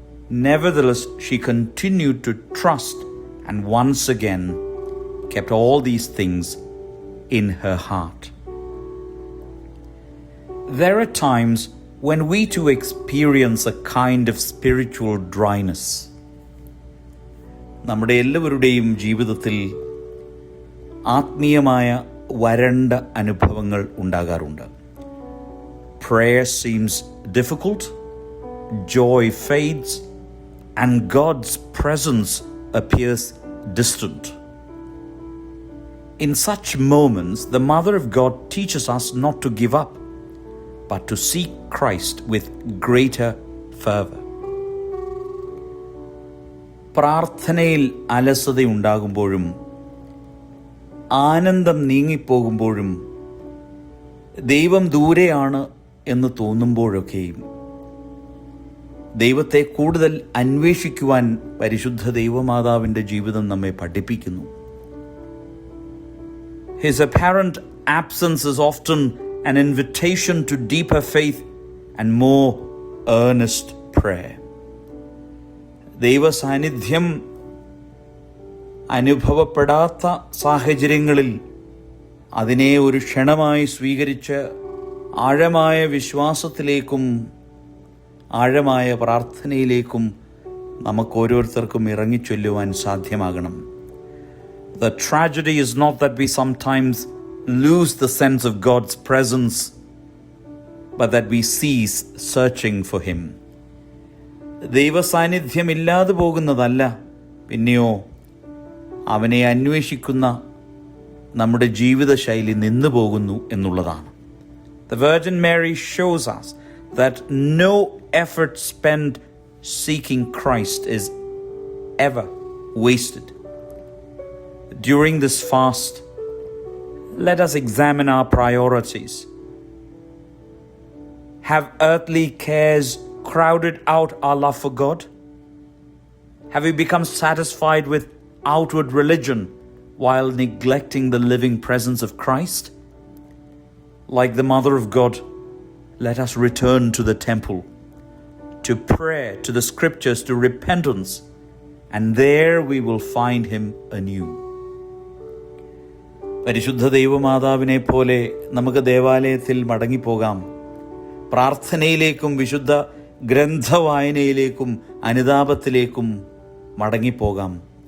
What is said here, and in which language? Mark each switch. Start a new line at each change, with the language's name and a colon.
English: Nevertheless, she continued to trust and once again kept all these things in her heart. There are times when we too experience a kind of spiritual dryness.
Malayalam: നമ്മുടെ എല്ലാവരുടെയും ജീവിതത്തിൽ ആത്മീയമായ വരണ്ട അനുഭവങ്ങൾ ഉണ്ടാകാറുണ്ട്.
English: Prayer seems difficult, joy fades, and God's presence appears distant. In such moments, the Mother of God teaches us not to give up, but to seek Christ with greater fervor.
Malayalam: പ്രാർത്ഥനയിൽ അലസതയുണ്ടാകുമ്പോഴും ആനന്ദം നീങ്ങിപ്പോകുമ്പോഴും ദൈവം ദൂരെയാണ് എന്ന് തോന്നുമ്പോഴൊക്കെയും ദൈവത്തെ കൂടുതൽ അന്വേഷിക്കുവാൻ പരിശുദ്ധ ദൈവമാതാവിൻ്റെ ജീവിതം നമ്മെ പഠിപ്പിക്കുന്നു.
English: His apparent absence is often an invitation to deeper faith and more earnest prayer.
Malayalam: ദൈവ സാന്നിധ്യം അനുഭവപ്പെടാത്ത സാഹചര്യങ്ങളിൽ അതിനെ ഒരു ക്ഷണമായി സ്വീകരിച്ച് ആഴമായ വിശ്വാസത്തിലേക്കും ആഴമായ പ്രാർത്ഥനയിലേക്കും നമുക്കോരോരുത്തർക്കും ഇറങ്ങിച്ചൊല്ലുവാൻ സാധ്യമാകണം.
English: The tragedy is not that we sometimes lose the sense of God's presence, but that we cease searching for Him.
Malayalam: ദൈവ സാന്നിധ്യം ഇല്ലാതെ പോകുന്നതല്ല, പിന്നെയോ അവനെ അന്വേഷിക്കുന്ന നമ്മുടെ ജീവിതശൈലി നിന്നു പോകുന്നു എന്നുള്ളതാണ്.
English: The Virgin Mary shows us that no effort spent seeking Christ is ever wasted. During this fast, let us examine our priorities. Have earthly cares crowded out our love for God? Have we become satisfied with outward religion while neglecting the living presence of Christ? Like the Mother of God, let us return to the temple, to prayer, to the scriptures, to repentance, and there we will find Him anew.
Malayalam: പരിശുദ്ധ ദൈവമാതാവിനെ പോലെ നമുക്ക് ദേവാലയത്തിൽ മടങ്ങിപ്പോകാം. പ്രാർത്ഥനയിലേക്കും വിശുദ്ധ ഗ്രന്ഥവായനയിലേക്കും അനുതാപത്തിലേക്കും മടങ്ങിപ്പോകാം.